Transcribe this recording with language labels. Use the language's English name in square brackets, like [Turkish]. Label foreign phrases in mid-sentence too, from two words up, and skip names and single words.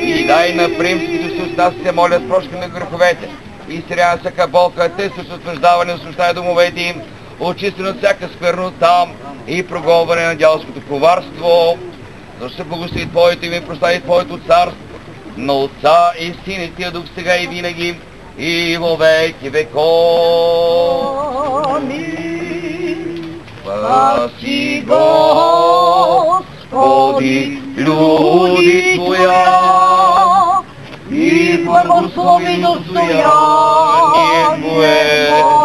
[Bulgarian] И дай на приемските си уста се моля с прошка на греховете, и сряна всяка болка, те с утвърждаване на смущая домовете им, очисти от всяка сквернота и прогонване на дяволското коварство, да се благослови Твоето име и прослави Твоето царство, на Отца и Сина и Тия Дух сега и винаги, [Church Slavic] и во веки веков. Амин. Спаси, Господи, люди Твоя, и благослови достояние Твое.